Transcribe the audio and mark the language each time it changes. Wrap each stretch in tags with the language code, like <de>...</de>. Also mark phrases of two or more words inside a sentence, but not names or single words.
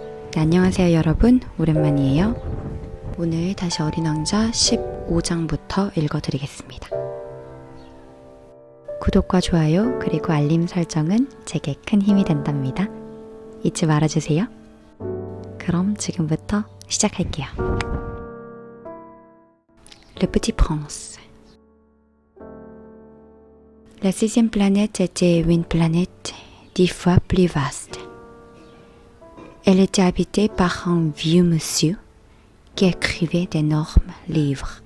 <ko>네, 안녕하세요 여러분, 오랜만이에요. 오늘 다시 어린 왕자 15장부터 읽어드리겠습니다. 구독과 좋아요 그리고 알림 설정은 제게 큰 힘이 된답니다. 잊지 말아주세요. 그럼 지금부터 시작할게요.</ko> <fr>Le Petit Prince. La sixième planète était une planète 10 fois plus vaste. Elle était habitée par un vieux monsieur qui écrivait d'énormes livres.</fr>